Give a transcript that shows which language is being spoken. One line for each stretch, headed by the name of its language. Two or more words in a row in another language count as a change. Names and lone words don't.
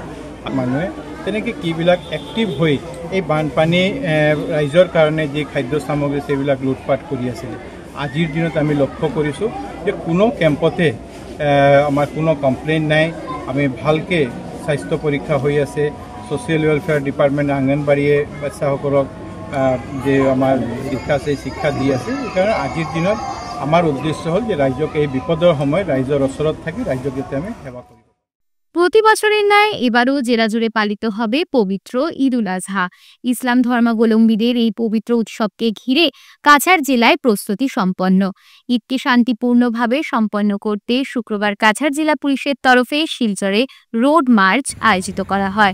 Assamese: মানুহে তেনেকৈ কিবিলাক এক্টিভ হৈ এই বানপানী ৰাইজৰ কাৰণে যি খাদ্য সামগ্ৰী সেইবিলাক লুটপাট কৰি আছিলে। আজিৰ দিনত আমি লক্ষ্য কৰিছোঁ যে কোনো কেম্পতে আমাৰ কোনো কমপ্লেইন নাই, আমি ভালকৈ স্বাস্থ্য পৰীক্ষা হৈ আছে।
English: Social Welfare Department
Assamese: আঙ্গনবাড়িয়ে বাচ্চাসকলক যে আমার শিক্ষা আছে, শিক্ষা দি আছে। সেইকাৰণে আজিৰ দিনত আমাৰ উদ্দেশ্য হ'ল যে ৰাইজক এই বিপদৰ সময় ৰাইজৰ ওচৰত থাকি ৰাইজক যাতে আমি সেৱা করিব।
Bangla: প্রতি বছরের ন্যায় এবারও জেলা জুড়ে পালিত হবে পবিত্র ঈদ উল আজহা। ইসলাম ধর্মাবলম্বীদের এই পবিত্র উৎসবকে ঘিরে কাছাড় জেলায় প্রস্তুতি সম্পন্ন। ঈদকে শান্তিপূর্ণভাবে সম্পন্ন করতে শুক্রবার কাছাড় জেলা পুলিশের তরফে শিলচরে
English: road march
Bangla: আয়োজিত করা হয়।